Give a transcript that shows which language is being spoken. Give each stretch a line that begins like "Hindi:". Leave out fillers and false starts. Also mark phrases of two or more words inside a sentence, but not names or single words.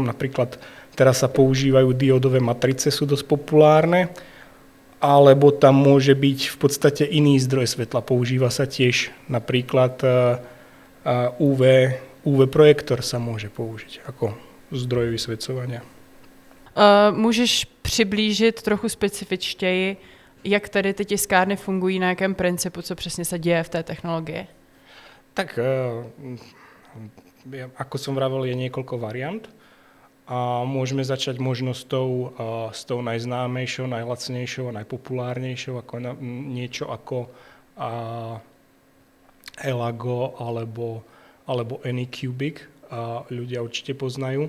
Slovak: Napríklad teraz sa používajú diodové matrice, sú dosť populárne. Alebo tam môže byť v podstate iný zdroj svetla. Používa sa tiež napríklad UV projektor sa môže použiť ako zdroj vysvedcovania.
Czech: Můžeš přiblížit trochu specifičtěji, jak tady ty tiskárny fungují, na jakém principu, co přesně se děje v té technologii?
Slovak: Tak, ako som vravel, je niekoľko variant a môžeme začať možno s tou najznámejšou, najlacnejšou a najpopulárnejšou, ako niečo ako Elago alebo Anycubic, ľudia určite poznajú.